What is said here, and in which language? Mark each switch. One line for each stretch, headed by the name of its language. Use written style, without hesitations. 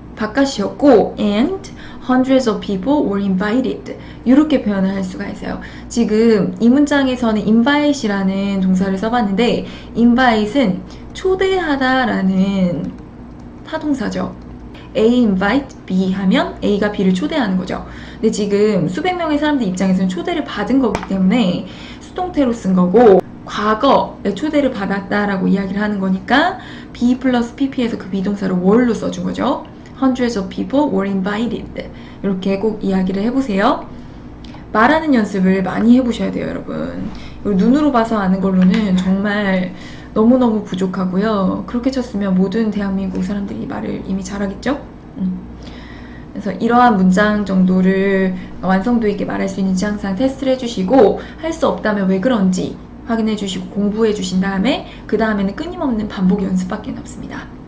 English: 바깥이었고 and hundreds of people were invited.
Korean: 이렇게 표현을 할 수가 있어요. 지금 이 문장에서는 invite이라는 동사를 써봤는데 invite은 초대하다라는 타동사죠. A invite B 하면 A가 B를 초대하는 거죠. 근데 지금 수백 명의 사람들 입장에서는 초대를 받은 거기 때문에 수동태로 쓴 거고 과거에 초대를 받았다라고 이야기를 하는 거니까 be 플러스 pp에서 그 비동사를 were로 써준 거죠.
English: Hundreds of people were invited.
Korean: 이렇게 꼭 이야기를 해보세요. 말하는 연습을 많이 해보셔야 돼요, 여러분. 눈으로 봐서 아는 걸로는 정말 너무너무 부족하고요. 그렇게 쳤으면 모든 대한민국 사람들이 말을 이미 잘하겠죠? 그래서 이러한 문장 정도를 완성도 있게 말할 수 있는지 항상 테스트를 해주시고 할 수 없다면 왜 그런지 확인해 주시고 공부해 주신 다음에 그 다음에는 끊임없는 반복 연습밖에 없습니다.